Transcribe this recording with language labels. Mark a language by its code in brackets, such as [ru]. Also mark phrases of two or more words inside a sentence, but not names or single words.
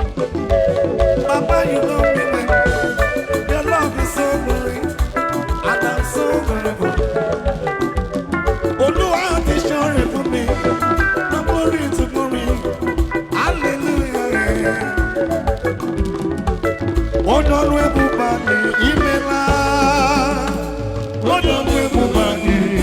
[en] Papa, you know me well. Your love is so great, and I'm so grateful. [yo] Olúwa ti ṣoore fún mi, [en] from glory to glory. Hallelujah. [ig] Onye ọrụ ebube anyị, imela. Onye ọrụ ebube anyị.